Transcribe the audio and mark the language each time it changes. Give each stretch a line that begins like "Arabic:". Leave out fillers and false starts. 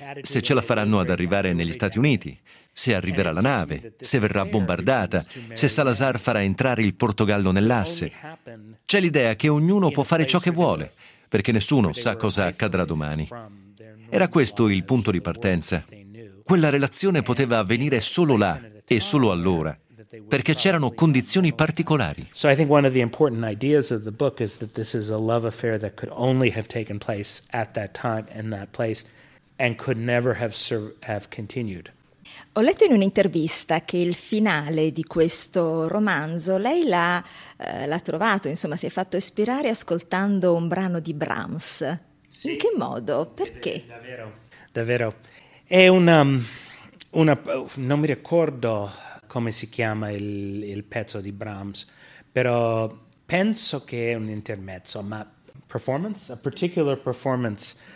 Italian: Se ce la faranno ad arrivare negli Stati Uniti, se arriverà la nave, se verrà bombardata, se Salazar farà entrare il Portogallo nell'asse. C'è l'idea che ognuno può fare ciò che vuole, perché nessuno sa cosa accadrà domani. Era questo il punto di partenza. Quella relazione poteva avvenire solo là e solo allora, perché c'erano condizioni particolari.
English: So I think one of the important ideas of the book is that this is a love affair that could only have taken place at that time and that place and could never have continued.
Italian: Ho letto in un'intervista che il finale di questo romanzo lei l'ha trovato, insomma, si è fatto ispirare ascoltando un brano di Brahms. In che modo? Perché? Davvero. È una non mi ricordo come si chiama il pezzo di Brahms, però penso che è un intermezzo, ma performance,
English: a particular performance.